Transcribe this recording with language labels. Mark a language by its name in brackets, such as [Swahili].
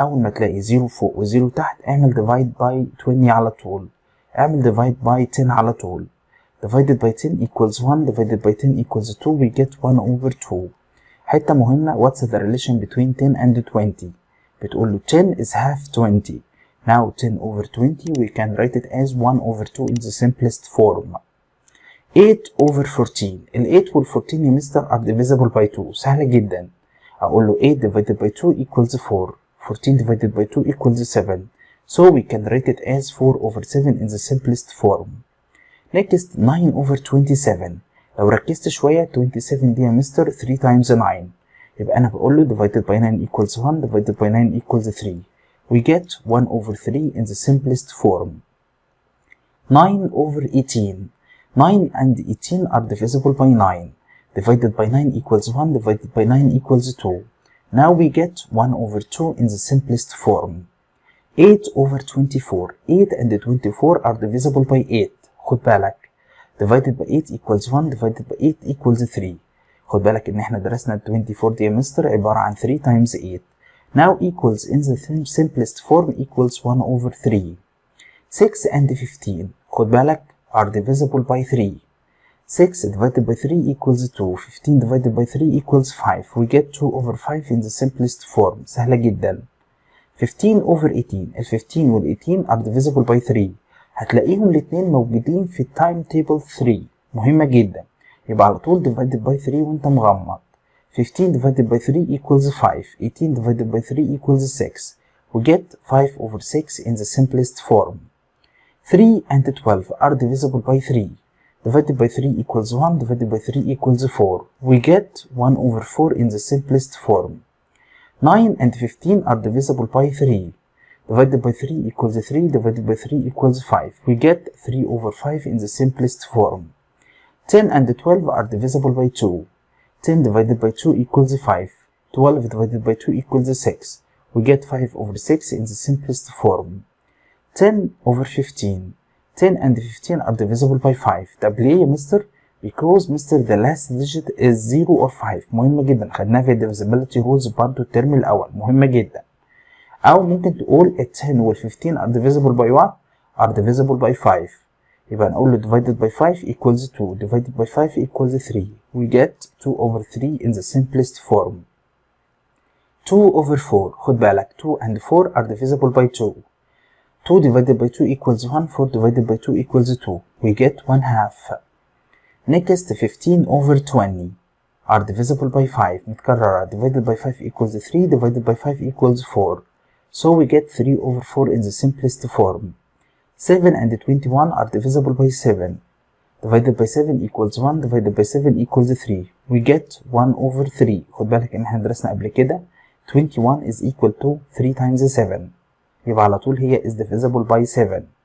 [Arabic] أول ما تلاقي 0 فوق و 0 تحت اعمل [English] divide by 20 [Arabic] على طول. اعمل [English] divide by 10 [Arabic] على طول. [English] Divided by 10 equals 1. Divided by 10 equals 2. We get 1/2. [Arabic] حتة مهمة [English] what's the relation between 10 and 20؟ [Arabic] بتقول له [English] 10 is half 20. Now 10/20 we can write it as 1/2 in the simplest form. 8/14. [Arabic] ال 8 وال 14 يا مستر [English] are divisible by 2. [Arabic] سهلة جدا. أقول له [English] 8 divided by 2 equals 4. 14 divided by 2 equals 7. So we can write it as 4/7 in the simplest form. Next 9/27. [Arabic] لو ركزت شوية 27 دي يا مستر [English] 3 times 9. [Arabic] يبقى أنا بقول له [English] divided by 9 equals 1. Divided by 9 equals 3. We get 1/3 in the simplest form. 9/18. 9 and 18 are divisible by 9. Divided by 9 equals 1. Divided by 9 equals 2. Now we get 1/2 in the simplest form. 8/24. 8 and 24 are divisible by 8. [Arabic] خد بالك. [English] Divided by 8 equals 1. Divided by 8 equals 3. خد بالك ان احنا درسنا 24 دي يا مستر عبارة عن 3 times 8. Now equals in the simplest form equals 1/3. 6 and 15. [Arabic] خد بالك [English] are divisible by 3. 6 divided by 3 equals 2. 15 divided by 3 equals 5. We get 2/5 in the simplest form. [Arabic] سهلة جدا. 15/18. ال 15 وال 18 [English] are divisible by 3. [Arabic] هتلاقيهم الاتنين موجودين في التايم تيبل 3. مهمة جدا. يبقى على طول [English] divided by 3 [Arabic] وانت مغمض. [English] 15 divided by 3 equals 5. 18 divided by 3 equals 6. We get 5/6 in the simplest form. 3 and 12 are divisible by 3. Divided by 3 equals 1. Divided by 3 equals 4. We get 1/4 in the simplest form. 9 and 15 are divisible by 3. Divided by 3 equals 3. Divided by 3 equals 5. We get 3/5 in the simplest form. 10 and 12 are divisible by 2. 10 divided by 2 equals 5. 12 divided by 2 equals 6. We get 5/6 in the simplest form. 10/15. 10 and 15 are divisible by 5. [Arabic] طب ليه يا مستر؟ [English] Because mister the last digit is 0 or 5. [Arabic] مهمة جدا، خدناها في divisibility rules برضه الترم الأول، مهمة جدا. أو ممكن تقول ال 10 وال 15 [English] are divisible by what؟ are divisible by 5. [Arabic] يبقى نقول له [English] divided by 5 equals 2. Divided by 5 equals 3. We get 2/3 in the simplest form. 2/4. [Arabic] خد بالك [English] 2 and 4 are divisible by 2. 2 divided by 2 equals 1. 4 divided by 2 equals 2. We get 1/2. Next 15/20. are divisible by 5 [Arabic] متكررة [English] divided by 5 equals 3 divided by 5 equals 4. So we get 3 over 4 in the simplest form. 7 and 21 are divisible by 7. Divided by 7 equals 1 divided by 7 equals 3. We get 1 over 3. [Arabic] خد بالك ان احنا درسنا قبل كده [English] 21 is equal to 3 times 7. [Arabic] يبقى على طول هي [English] is divisible by 7.